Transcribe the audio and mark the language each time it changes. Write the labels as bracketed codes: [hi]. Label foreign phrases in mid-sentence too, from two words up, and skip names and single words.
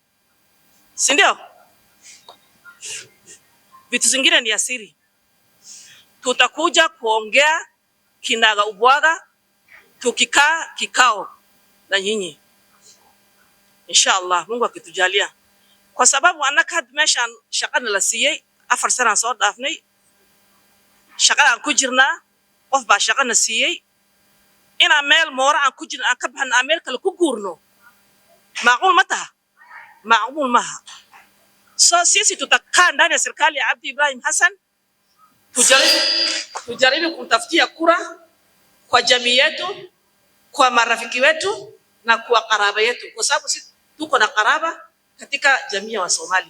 [sw] Si ndio? Vitu zingine ni asiri. Tutakuja kuongea kinaga ubwaga tukikaa kikao na nyinyi inshallah Mungu akitujalia, kwa sababu [so] anaka meshan shaqana la siiyay 4 sana soo dhaafnay shaqada aan ku jirnaa qof baa shaqana siiyay ina meel moora aan ku jirno aan ka baxno Ameerika la ku guurno macquul ma taha macquul maaha. [sw] So sisi tutakaa ndani ya serikali ya Abdi Ibrahim Hassan tujaribu kumtafutia kura kwa jamii yetu, kwa marafiki wetu na kwa karaba yetu, kwa sababu sisi tuko na karaba katika jamii ya Somali.